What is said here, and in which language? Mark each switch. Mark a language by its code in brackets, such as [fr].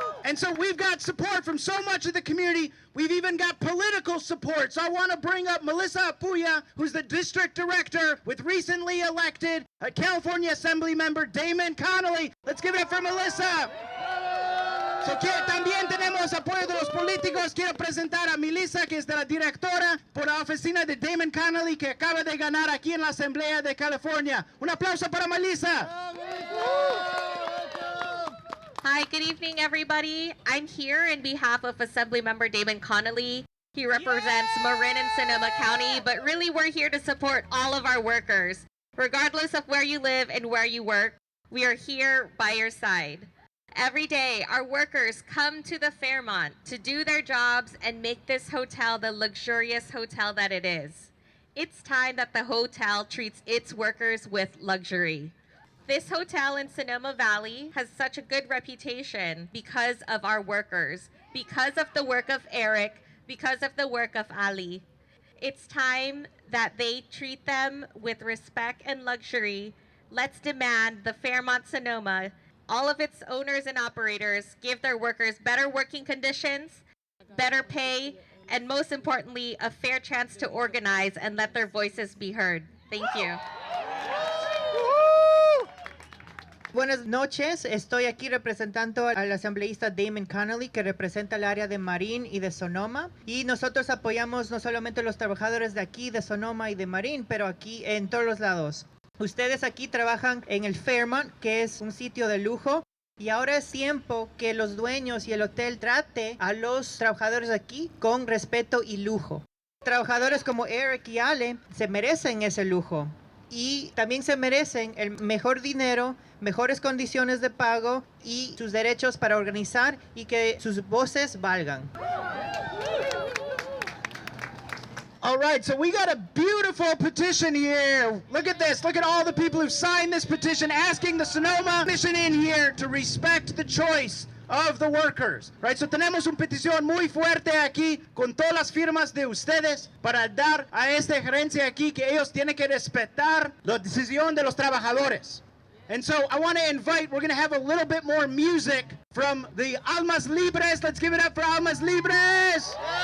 [en] And so we've got support from so much of the community. We've even got political support. So I want to bring up Melissa Apuya, who's the district director with recently elected California Assembly member Damon Connolly. Let's give it up for Melissa. [es] So también tenemos apoyo de los políticos. Quiero presentar a Melissa, que es de la directora por la oficina de Damon Connolly, que acaba de ganar aquí en la Asamblea de California. Un aplauso para Melissa. [en] Hi, good evening, everybody. I'm here in behalf of Assemblymember Damon Connolly. He represents Marin and Sonoma County, but really we're here to support all of our workers. Regardless of where you live and where you work, we are here by your side. Every day, our workers come to the Fairmont to do their jobs and make this hotel the luxurious hotel that it is. It's time that the hotel treats its workers with luxury. This hotel in Sonoma Valley has such a good reputation because of our workers, because of the work of Eric, because of the work of Ali. It's time that they treat them with respect and luxury. Let's demand the Fairmont Sonoma, all of its owners and operators, give their workers better working conditions, better pay, and most importantly, a fair chance to organize and let their voices be heard. Thank you. [es] Buenas noches, estoy aquí representando al asambleísta Damon Connolly, que representa el área de Marin y de Sonoma. Y nosotros apoyamos no solamente a los trabajadores de aquí, de Sonoma y de Marin, pero aquí en todos los lados. Ustedes aquí trabajan en el Fairmont, que es un sitio de lujo. Y ahora es tiempo que los dueños y el hotel trate a los trabajadores aquí con respeto y lujo. Trabajadores como Eric y Ale se merecen ese lujo. Y también se merecen el mejor dinero mejores condiciones de pago y sus derechos para organizar y que sus voces valgan. [en] All right, so we got a beautiful petition here. Look at this. Look at all the people who signed this petition asking the Sonoma Mission Inn here to respect the choice of the workers. Right, so [es] tenemos una petición muy fuerte aquí con todas las firmas de ustedes para dar a esta gerencia aquí que ellos tienen que respetar la decisión de los trabajadores. [en] And so I want to invite, we're going to have a little bit more music from the Almas Libres. Let's give it up for Almas Libres.